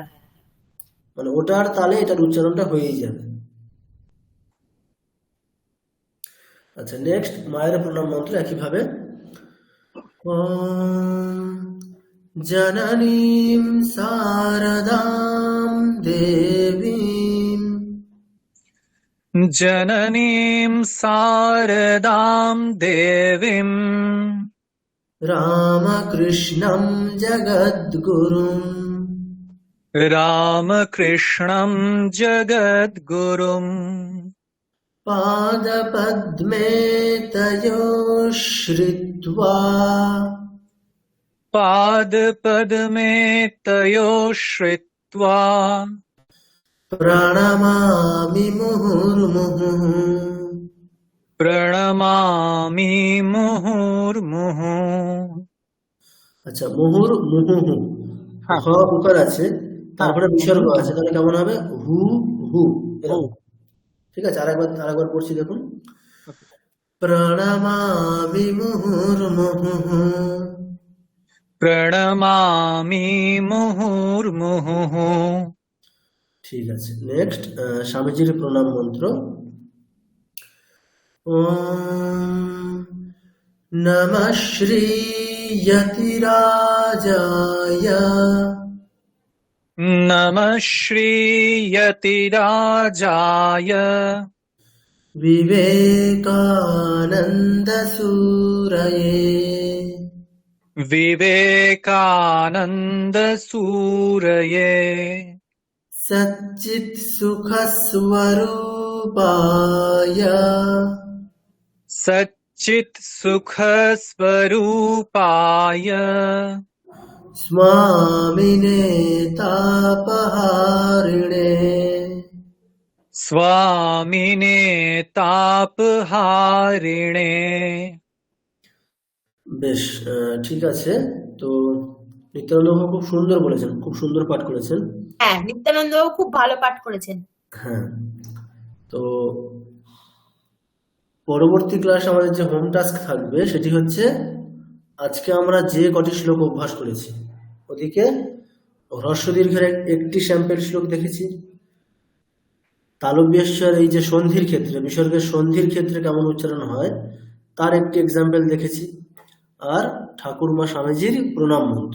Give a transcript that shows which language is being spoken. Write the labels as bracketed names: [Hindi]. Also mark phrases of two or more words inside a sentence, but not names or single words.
[Bangla] মানে ওটার তালে এটার উচ্চারণটা হয়েই যাবে। আচ্ছা নেক্সট মায়ের প্রণাম মন্ত্র একইভাবে। [Sanskrit] ওম জননীম শারদাম দেবীম जननीं शारदां देवीं रामकृष्णं जगद्गुरुं रामकृष्णं जगद्गुरुं पादपद्मे तयोः श्रित्वा पादपद्मे तयोः श्रित्वा प्रणमामि मुहुर्मुहुः। प्रणमामि मुहुर्मुहुः। [Bangla] আচ্ছা মুহুর্মুহুঃ হ উকার আছে, তারপরে বিসর্গ আছে, তাহলে কেমন হবে? হু হু এরকম। ঠিক আছে, আরেকবার পড়ছি দেখুন। [Sanskrit] প্রণমামি মুহুর্মুহুঃ। प्रणमामि मुहुर्मुहुः। [Bangla] ঠিক আছে নেক্সট স্বামীজির প্রণাম মন্ত্র। [Sanskrit] ওম নমঃ শ্রী যতিরাজায় नमः श्रीयतिराजाय विवेकानंद सूरये विवेकानन्दसूरये सच्चित् सुख स्वरूपाय सच्चित् सुखस्वरूपाय स्वामिने तापहारिणे स्वामिने तापहारिणे। [Bangla] বেশ ঠিক আছে। তো নিত্যানন্দ খুব সুন্দর বলেছেন, খুব সুন্দর পাঠ করেছেন। হ্যাঁ নিত্যানন্দও খুব ভালো পাঠ করেছেন। হ্যাঁ তো পরবর্তী ক্লাস আমাদের যে [English] home task [Bangla] থাকবে সেটি হচ্ছে আজকে আমরা যে কটি শ্লোক অভ্যাস করেছি, ওদিকে হ্রস্ব দীর্ঘের একটি স্যাম্পল শ্লোক দেখেছি, তালব্যস্বর এই যে সন্ধির ক্ষেত্রে বিসর্গের সন্ধির ক্ষেত্রে কেমন উচ্চারণ হয় তার একটি এক্সাম্পল দেখেছি, আর ঠাকুরমা স্বামীজির প্রণাম মন্ত্র।